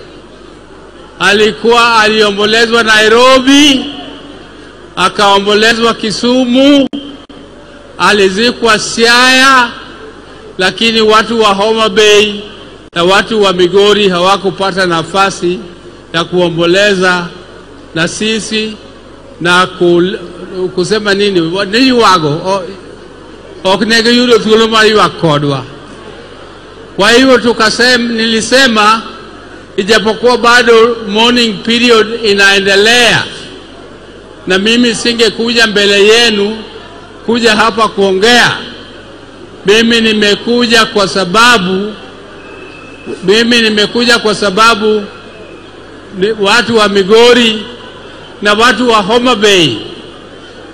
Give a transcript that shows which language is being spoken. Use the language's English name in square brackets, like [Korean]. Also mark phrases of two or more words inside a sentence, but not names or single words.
[Swahili] aliombolezwa Nairobi, akaombolezwa Kisumu, alizikwa Siaya, lakini watu wa Homa Bay na watu wa Migori hawakupata nafasi ya kuomboleza na sisi na kusema nini [Luo (Kenya and Tanzania)] wago oknege yudo thuolo mar ywak kodwa. [Swahili] Kwa hivyo nilisema ijapokuwa bado [English] morning period [Swahili] inaendelea na mimi singekuja mbele yenu kuja hapa kuongea, mimi nimekuja kwa sababu watu wa Migori na watu wa Homa Bay